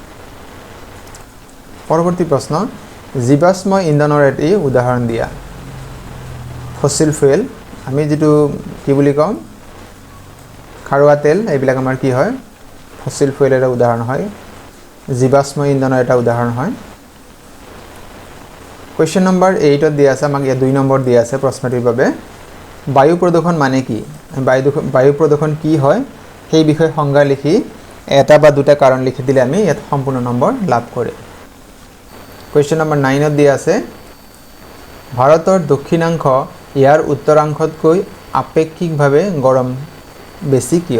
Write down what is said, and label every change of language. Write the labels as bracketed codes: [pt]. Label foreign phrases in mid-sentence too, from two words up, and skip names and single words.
[as] পৰৱৰ্তী প্ৰশ্ন জীৱাশ্ম ইন্ধনৰ এটি উদাহৰণ দিয়া। [en] fossil fuel [as] আমি যেটো কি বুলি কম খাৰুৱা তেল এইবিলাক আমাৰ কি হয় ফসিল ফুয়েলৰ উদাহৰণ হয় জীৱাশ্ম ইন্ধনৰ এটা উদাহৰণ হয়। [en] question number [as] 8 दिया আছে আমাক 2 নম্বৰ দিয়া আছে প্ৰশ্নটিৰ বাবে বায়ু প্ৰদূষণ মানে কি। বায়ু প্ৰদূষণ কি হয় সেই বিষয়ে সংজ্ঞা লিখি এটা বা দুটা কাৰণ লিখি দিলে আমি ইয়াত সম্পূৰ্ণ নম্বৰ লাভ কৰে। [en] question number [as] 9 দিয়া আছে ভাৰতৰ দক্ষিণাংশ ইয়াৰ উত্তৰাংশতকৈ আপেক্ষিকভাৱে গৰম বেছি কিয়।